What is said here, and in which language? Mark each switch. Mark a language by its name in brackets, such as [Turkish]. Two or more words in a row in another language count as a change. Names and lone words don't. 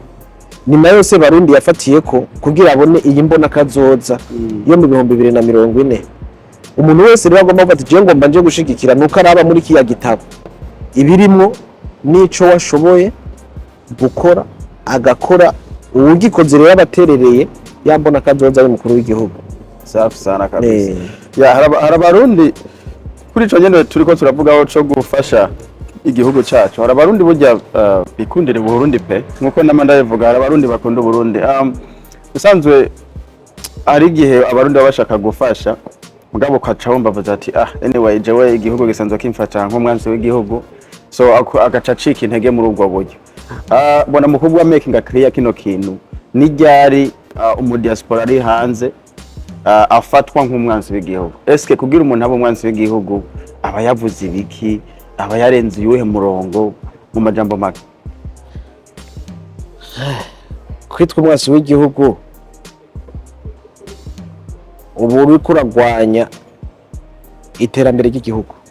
[Rundi] Ni nayo se Barundi yafatiye ko kugira abone iyi mbona kazoza yo mu 2040. Umuntu wese rero agomba gufata je ngomba nje gushigikira nuko araba muri kiya gitabo ibirimwo nico washoboye gukora agakora, uwugikoze rero abaterereye yambona kazoza y'umukuru w'igihugu. [Swahili] Safi sana kabisa. [Rundi] Hari Abarundi kuri ico nyene turiko turavugaho co gufasha igihugu cyacu. Hari Abarundi burya bikundira Burundi pe, nkuko namanda yavuga, hari Abarundi bakunda Burundi. Usanzwe ari igihe Abarundi bashaka gufasha mugabo kaca wumva bavuze ati anyway jewe igihugu gisanzwe kimfata nk'umwanzi w'igihugu, so agaca cika intege muri ubwo buryo. Bona mukubwa [English] making a clear [Rundi] kino kintu ni ryari umudiaspora ari hanze afatwa nk'umwanzi w'igihugu. Eske kugira umuntu aba umwanzi w'igihugu aba yavuze ibiki, aba yarenze yuhe murongo mu majambo make? Kwitwa umwanzi w'igihugu ubu uri kuragwanya iterambere ry'igihugu.